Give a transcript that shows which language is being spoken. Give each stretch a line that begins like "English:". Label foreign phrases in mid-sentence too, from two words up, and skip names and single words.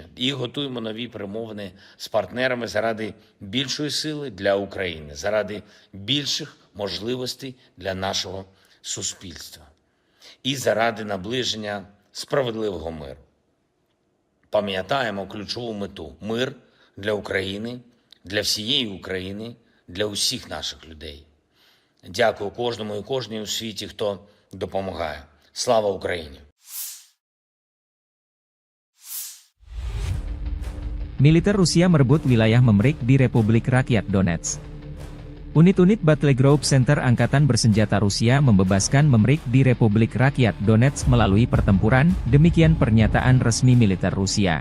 Ukrainian: І готуємо нові перемовини з партнерами заради більшої сили для України, заради більших можливостей для нашого суспільства і заради наближення справедливого миру. Пам'ятаємо ключову мету – мир для України, для всієї України, для усіх наших людей. Дякую кожному і кожній у світі, хто допомагає. Слава Україні!
Indonesian: Militer Rusia merebut wilayah Memrik di Republik Rakyat Donetsk. Unit-unit Battle Group Center Angkatan Bersenjata Rusia membebaskan Memrik di Republik Rakyat Donetsk melalui pertempuran, demikian pernyataan resmi militer Rusia.